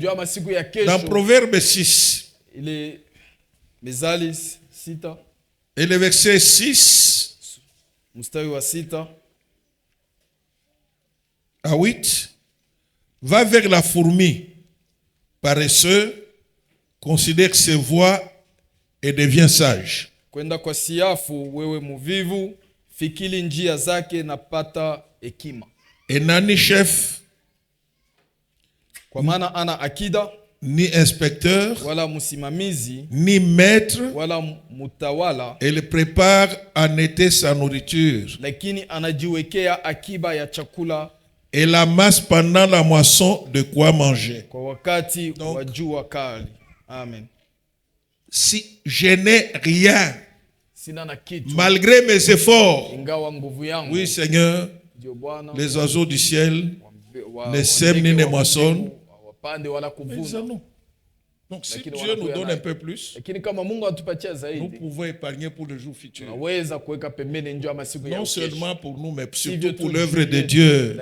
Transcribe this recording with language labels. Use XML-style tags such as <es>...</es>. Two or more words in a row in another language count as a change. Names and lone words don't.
<fr>Dans Proverbe 6, et le verset 6 à 8, va vers la fourmi, paresseux, considère ses voies et devient sage.</fr> <sw>Kwenda kwa siafu wewe muvivu, fikiri njia zake na pata hekima. Et nani chef, kwa maana ana akida, ni inspecteur, wala musimamizi, ni maître, wala mutawala.</sw> <fr>Elle prépare en été sa nourriture.</fr> <sw>Lakini anajiwekea akiba ya chakula.</sw> <fr>Elle amasse pendant la moisson de quoi manger.</fr> <sw>Kwa wakati wa jua kali. Amen.</sw> <fr>Si je n'ai rien,</fr> <sw>sina na kitu,</sw> <fr>malgré mes efforts,</fr> <sw>ingawa nguvu yangu,</sw> <fr>oui Seigneur, les oiseaux du ciel ne sèment ni ne moissonnent. Donc si Dieu nous donne un peu plus, nous pouvons épargner pour le jour futur. Non seulement pour nous, mais surtout pour l'œuvre de Dieu.</fr>